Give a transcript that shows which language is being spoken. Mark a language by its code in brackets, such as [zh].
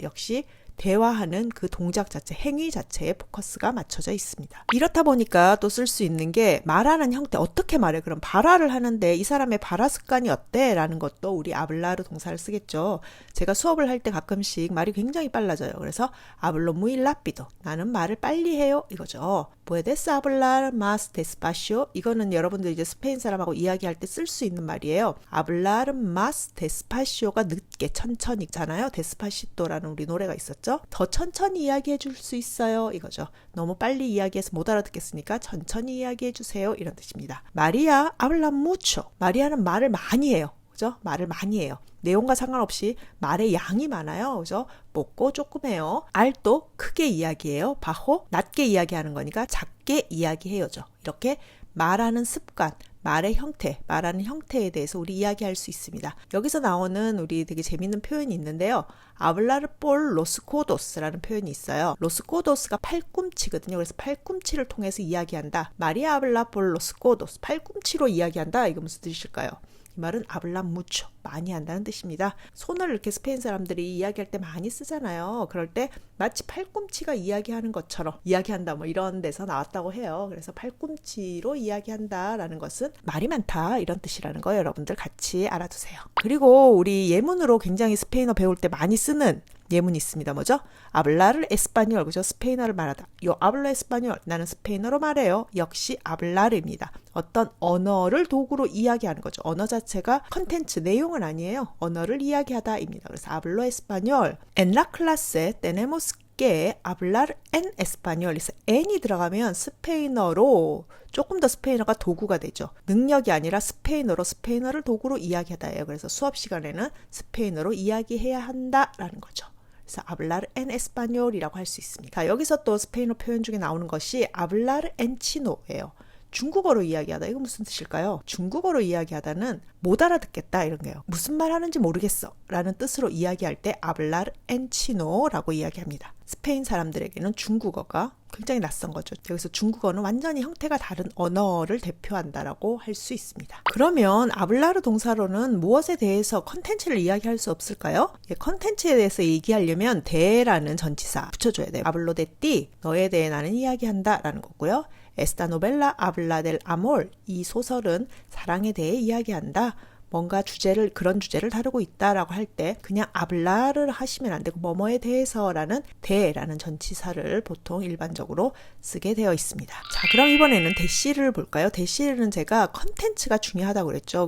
[ko] 역시 대화하는 그 동작 자체, 행위 자체에 포커스가 맞춰져 있습니다. 이렇다 보니까 또 쓸 수 있는 게 말하는 형태, 어떻게 말해? 그럼 발화를 하는데 이 사람의 발화 습관이 어때? 라는 것도 우리 아블라르 동사를 쓰겠죠. 제가 수업을 할 때 가끔씩 말이 굉장히 빨라져요. 그래서 아블로 [es] muy rápido. [ko] 나는 말을 빨리 해요. 이거죠. [es] puedes hablar más despacio? [ko] 이거는 여러분들 이제 스페인 사람하고 이야기할 때 쓸 수 있는 말이에요. [es] hablar más despacio [ko] 가 늦게, 천천히잖아요. 데스파시토라는 우리 노래가 있었죠. 거죠. 더 천천히 이야기해 줄 수 있어요 이거죠. 너무 빨리 이야기해서 못 알아듣겠으니까 천천히 이야기해 주세요 이런 뜻입니다. [es] 마리아 habla mucho. [ko] 마리아는 말을 많이 해요. 그죠? 말을 많이 해요. 내용과 상관없이 말의 양이 많아요. 그죠? 먹고 조금 해요. 알도 크게 이야기해요. 바호 낮게 이야기하는 거니까 작게 이야기해요죠. 이렇게 말하는 습관, 말의 형태, 말하는 형태에 대해서 우리 이야기할 수 있습니다. 여기서 나오는 우리 되게 재밌는 표현이 있는데요. [es] hablar por los codos [ko] 라는 표현이 있어요. [es] los codos [ko] 가 팔꿈치거든요. 그래서 팔꿈치를 통해서 이야기한다. [es] 마리아 habla por los codos. [ko] 팔꿈치로 이야기한다. 이거 무슨 뜻일까요? 이 말은 [es] habla mucho. [ko] 많이 한다는 뜻입니다. 손을 이렇게 스페인 사람들이 이야기할 때 많이 쓰잖아요. 그럴 때 마치 팔꿈치가 이야기하는 것처럼 이야기한다 뭐 이런 데서 나왔다고 해요. 그래서 팔꿈치로 이야기한다라는 것은 말이 많다 이런 뜻이라는 거 여러분들 같이 알아두세요. 그리고 우리 예문으로 굉장히 스페인어 배울 때 많이 쓰는 예문이 있습니다. 뭐죠? [es] hablar español. [ko] 그죠? 스페인어를 말하다. [es] Yo hablo español. [ko] 나는 스페인어로 말해요. 역시 hablar입니다. 어떤 언어를 도구로 이야기하는 거죠. 언어 자체가 컨텐츠, 내용은 아니에요. 언어를 이야기하다입니다. [es] 그래서 hablo español. En la clase tenemos que hablar en español. [ko] 그래서 n이 들어가면 스페인어로 조금 더 스페인어가 도구가 되죠. 능력이 아니라 스페인어를 도구로 이야기하다예요. 그래서 수업 시간에는 스페인어로 이야기해야 한다라는 거죠. 그래서 [es] hablar en español [ko] 이라고 할 수 있습니다. 자, 여기서 또 스페인어 표현 중에 나오는 것이 [es] hablar en chino [ko] 예요. 중국어로 이야기하다. 이거 무슨 뜻일까요? 중국어로 이야기하다는 못 알아듣겠다 이런 거예요. 무슨 말 하는지 모르겠어 라는 뜻으로 이야기할 때 [es] hablar en chino [ko] 라고 이야기합니다. 스페인 사람들에게는 중국어가 굉장히 낯선 거죠. 여기서 중국어는 완전히 형태가 다른 언어를 대표한다라고 할 수 있습니다. 그러면 hablar 동사로는 무엇에 대해서 컨텐츠를 이야기할 수 없을까요? 컨텐츠에 대해서 얘기하려면 대라는 전치사 붙여줘야 돼요. [es] hablo de ti. [ko] 너에 대해 나는 이야기한다 라는 거고요. [es] Esta novela habla del amor. [ko] 이 소설은 사랑에 대해 이야기한다. 뭔가 그런 주제를 다루고 있다라고 할 때 그냥 hablar을 하시면 안 되고 뭐뭐에 대해서라는 대라는 전치사를 보통 일반적으로 쓰게 되어 있습니다. 자, 그럼 이번에는 대시를 볼까요? 대시는 제가 컨텐츠가 중요하다고 그랬죠.